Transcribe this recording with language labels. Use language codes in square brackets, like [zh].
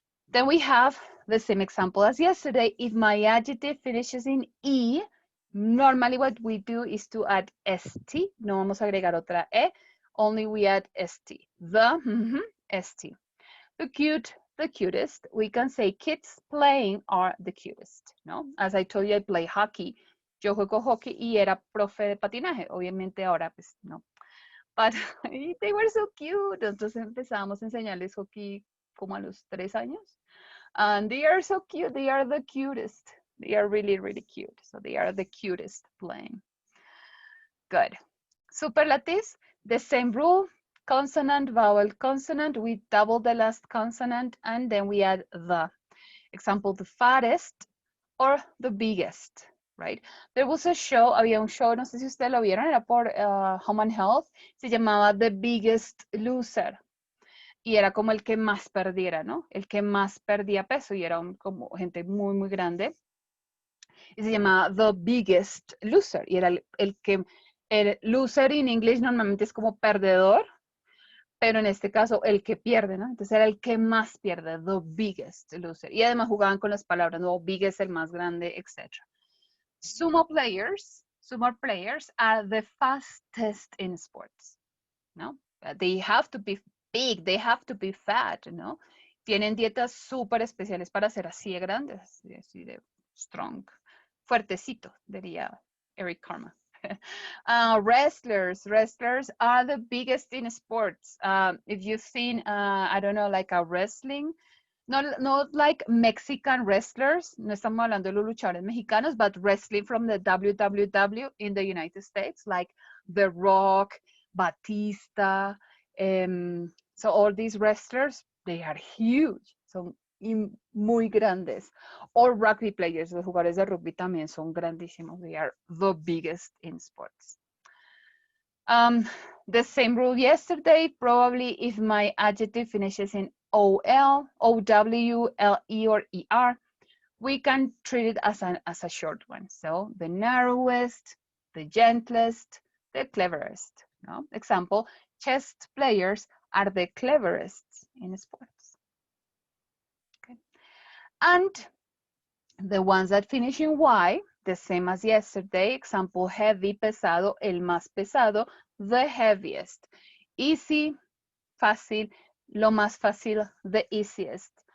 [en] Then we have the same example as yesterday. If my adjective finishes in E, normally what we do is to add st. [es] No vamos a agregar otra e, [en] only we add st. The, st. The cute, the cutest. We can say kids playing are the cutest, ¿no? As I told you, I play hockey. [es] Yo juego hockey y era profe de patinaje. Obviamente ahora, pues, no. [en] But they were so cute. [es] Entonces empezamos a enseñarles hockey como a los 3 años. [en] And they are so cute. They are the cutest. They are really, really cute. So they are the cutest playing. Good. Superlatives, the same rule. Consonant, vowel, consonant. We double the last consonant and then we add the. Example, the fattest or the biggest, right? There was a show, [es] había un show, no sé si ustedes lo vieron, era por Home and Health. Se llamaba The Biggest Loser. Y era como el que más perdiera, ¿no? El que más perdía peso y era como gente muy, muy grande. Y se llamaba The Biggest Loser. Y era el loser en inglés normalmente es como perdedor, pero en este caso el que pierde, ¿no? Entonces era el que más pierde, The Biggest Loser. Y además jugaban con las palabras, ¿no? Biggest, el más grande, etc. [en] Sumo players are the fastest in sports, ¿no? They have to be big, they have to be fat, ¿no? [es] Tienen dietas súper especiales para ser así de grandes, así de strong. Fuertecito, diría Eric Carmen. [en] Wrestlers are the biggest in sports. If you've seen, I don't know, like a wrestling, Not like Mexican wrestlers, [es] no estamos hablando de los luchadores mexicanos, [en] but wrestling from the WWW in the United States, like The Rock, Batista. So all these wrestlers, they are huge, [es] son muy grandes. [en] Or rugby players, [es] los jugadores de rugby también son grandísimos. [en] They are the biggest in sports. The same rule yesterday, probably if my adjective finishes in OL, OW, LE, or ER, we can treat it as a short one. So the narrowest, the gentlest, the cleverest. No? Example, chess players are the cleverest in sports. Okay. And the ones that finish in Y, the same as yesterday. Example, heavy, [es] pesado, el más pesado, [en] the heaviest. Easy, [es] fácil, lo más fácil, [en] the easiest.